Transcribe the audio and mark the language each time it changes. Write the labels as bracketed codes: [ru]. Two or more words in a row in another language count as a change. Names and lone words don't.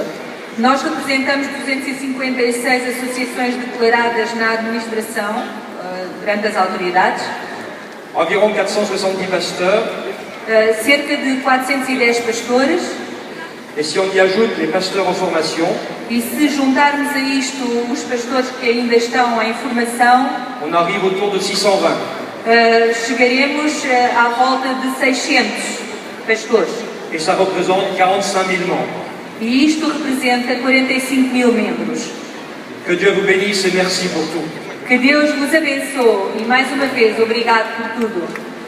[pt] Nós representamos 256 associações declaradas na administração, perante as autoridades. [fr] Environ 470 pasteurs. [pt] Cerca de 410 pastores. [fr] Et si on y ajoute les pasteurs en formation, [pt] E se juntarmos a isto os pastores que ainda estão em formação, [fr] on arrive autour de 620. [pt] chegaremos à volta de 600 pastores. [fr] Et ça représente 45 000 membres. [pt] E isto representa 45 mil membros. [fr] Que Dieu vous bénisse et merci pour tout. [pt] Que Deus vos abençoe e mais uma vez obrigado por tudo.